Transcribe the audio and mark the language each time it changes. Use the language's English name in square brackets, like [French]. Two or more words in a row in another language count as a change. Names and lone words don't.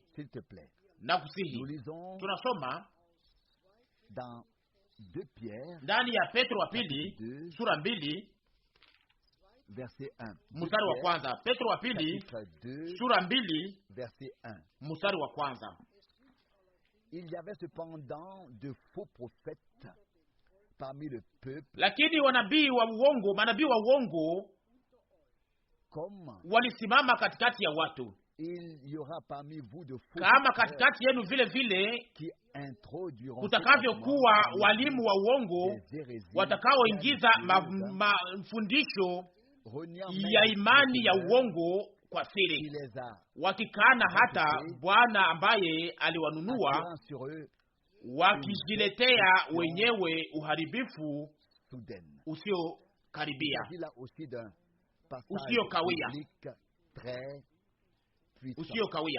[Swahili] Na kusihi, tunasoma ndani ya Petro wa pili sura 2 mstari wa kwanza. Petro wa pili sura 2 mstari wa kwanza. [French] Il y avait cependant de faux prophètes parmi le peuple, [Swahili] lakini manabii wa uongo walisimama katikati ya watu. [French] Il y aura parmi vous de faux [Swahili] kama katikati yenu vile vile kutakavyokuwa walimu wa uongo watakaoingiza mafundisho ya imani ya uongo kwa siri, wakikana hata Bwana ambaye aliwanunua, wakijiletea wenyewe uharibifu usiokaribia, usiokawia.